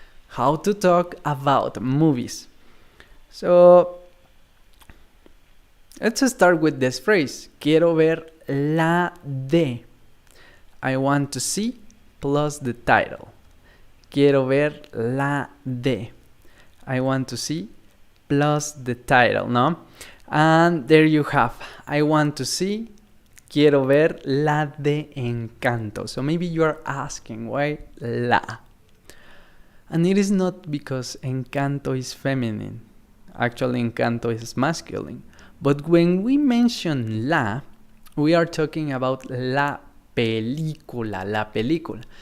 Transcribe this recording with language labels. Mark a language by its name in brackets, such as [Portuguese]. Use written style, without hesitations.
[English] How to talk about movies. So, let's start with this phrase. [Spanish] Quiero ver la de. [English] I want to see plus the title. [Spanish] Quiero ver la de. [English] I want to see plus the title, no? And there you have. I want to see. [Spanish] Quiero ver la de Encanto. [English] So maybe you are asking why la. And it is not because Encanto is feminine. Actually, Encanto is masculine. But when we mention la, we are talking about [Spanish] la película, la película.